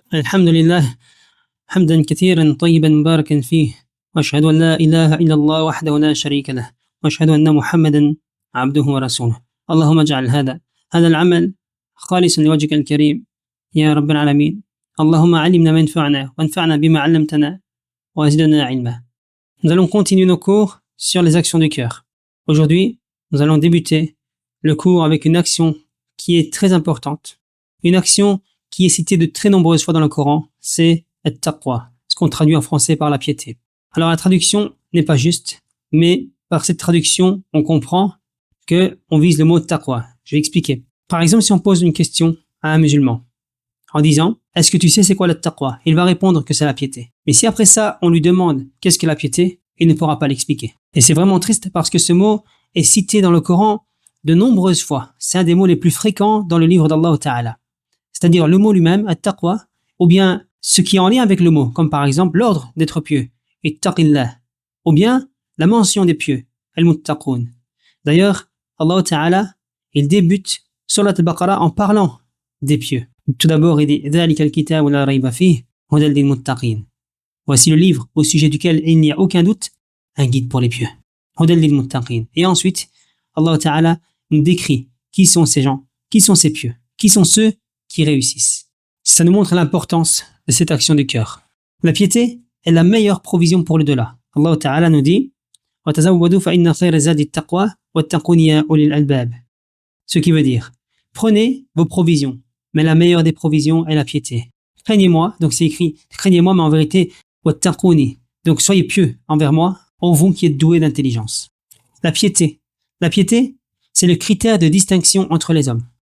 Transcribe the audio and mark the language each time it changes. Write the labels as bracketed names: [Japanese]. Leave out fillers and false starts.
[Arabic] الحمد لله حمدا كثيرا طيبا مباركا فيه، وأشهد أن لا إله إلا الله وحده لا شريك له، وأشهد أن محمدا عبده ورسوله. اللهم اجعل هذا العمل خالصا لوجهك الكريم يا رب العالمين. اللهم علمنا ما ينفعنا وانفعنا بما علمتنا وزدنا علما. [French] Nous allons continuer nos cours sur les actions du cœur. Aujourd'hui, nous allons débuter le cours avec une action qui est très importante. Une action qui est citée de très nombreuses fois dans le Coran, c'est at-taqwa, ce qu'on traduit en français par la piété. Alors la traduction n'est pas juste, mais par cette traduction, on comprend que on vise le mot taqwa. Je vais expliquer. Par exemple, si on pose une question à un musulman en disant « Est-ce que tu sais c'est quoi le taqwa ?» Il va répondre que c'est la piété. Mais si après ça, on lui demande « Qu'est-ce que la piété ?» il ne pourra pas l'expliquer. Et c'est vraiment triste parce que ce mot est cité dans le Coran de nombreuses fois. C'est un des mots les plus fréquents dans le livre d'Allah Ta'ala. C'est-à-dire le mot lui-même, at-taqwa, ou bien ce qui est en lien avec le mot, comme par exemple l'ordre d'être pieux, ittaqillah, ou bien la mention des pieux, al-muttaqoun. D'ailleurs, Allah Ta'ala, il débute Surat al-Baqarah en parlant des pieux. Tout d'abord, il dit [Arabic] ذَلِكَ الْكِتَابُ لَا رَيْبَ فِيهِ هُدًى لِلْمُتَّقِينَ. [French] Voici le livre au sujet duquel il n'y a aucun doute, un guide pour les pieux. [Arabic] هُدًى لِلْمُتَّقِينَ. [French] Et ensuite, Allah Ta'ala nous décrit qui sont ces gens, qui sont ces pieux, qui sont ceux qui réussissent. Ça nous montre l'importance de cette action du cœur. La piété est la meilleure provision pour le delà. Allah Ta'ala nous dit [Arabic] وَتَزَوَّدُوا فَإِنَّ خَيْرَ الزَّادِ التَّقْوَى وَاتَّقُونِ يَا أُولِي الْأَلْبَابِ. [French] Ce qui veut dire, prenez vos provisions, mais la meilleure des provisions est la piété. Craignez-moi, donc c'est écrit, craignez-moi, mais en vérité, wattaquni, donc soyez pieux envers moi, ô vous qui êtes doués d'intelligence. La piété, c'est le critère de distinction entre les hommes.